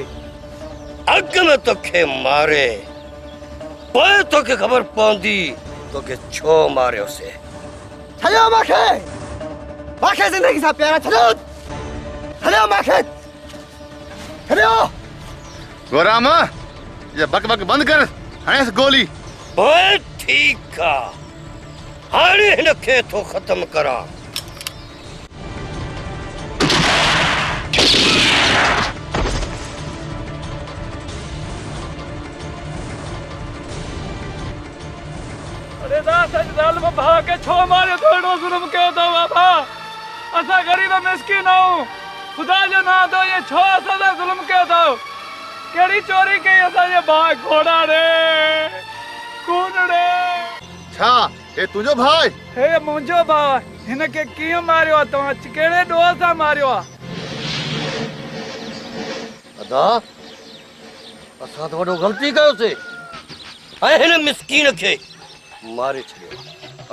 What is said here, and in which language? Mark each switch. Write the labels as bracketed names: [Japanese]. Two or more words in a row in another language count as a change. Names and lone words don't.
[Sindhi] अग में तोखे मारे पोइ तोखे ख़बर पवंदी तोखे छो मारियो से छॾियो माखे माखे ज़िंदगी सां प्यारा छॾियो छॾियो माखे छॾियो गुराम ये बक बक बंद कर हणेस गोली पोइ ठीकु आहे हाणे हिनखे थो ख़तमु करां अरे दास ज़ालिम भाउ खे छो मारियो थो एॾो ज़ुल्म कयो अथव बाबा असां ग़रीब मिस्किन आहियूं ख़ुदा जो नालो तो ये छो असां सां ज़ुल्म कयो अथव कहिड़ी चोरी कई असांजे भाउ घोड़ा रे खून रे छा ए तुंहिंजो भाउ हे मुंहिंजो भाउ हिनखे कीअं मारियो आहे तव्हां कहिड़े ॾोह सां मारियो आहे अदा असां त वॾो ग़लती कयोसीं ऐं हिन मिसकीन खे मारे छॾियो